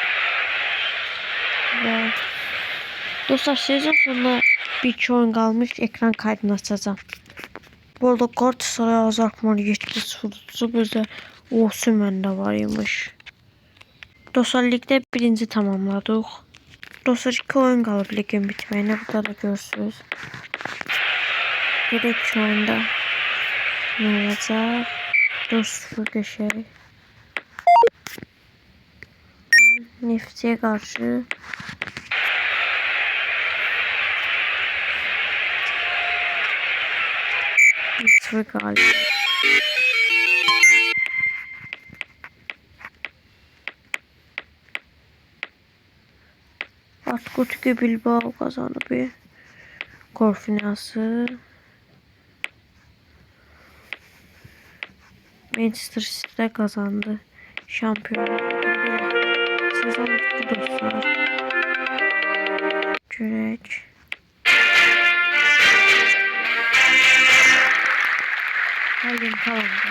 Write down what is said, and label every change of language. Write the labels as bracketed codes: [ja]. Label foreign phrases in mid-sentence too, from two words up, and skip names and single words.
[tr] Ve dostlar sezon sonuna bir iki oyun kalmış. Ekran kaydını açacağım. Bu arada Galatasaray azaltmalı 7-0 bizde Osimhen de varmış. Dostlar ligde birinci tamamladık. [az] Dostlar 2 oyun qalıb ligin bitməyinə. Burada da görürsünüz. Gedək 2 oyunda ne olacaq? 4-0 qəşəng. Neftçiyə qarşı 1-0 qalib. [tr] Atletico Bilbao kazandı bir gol finası. Manchester City kazandı. Şampiyonlar sezon bitti dostlar. [az] Görək. Her gün kalan.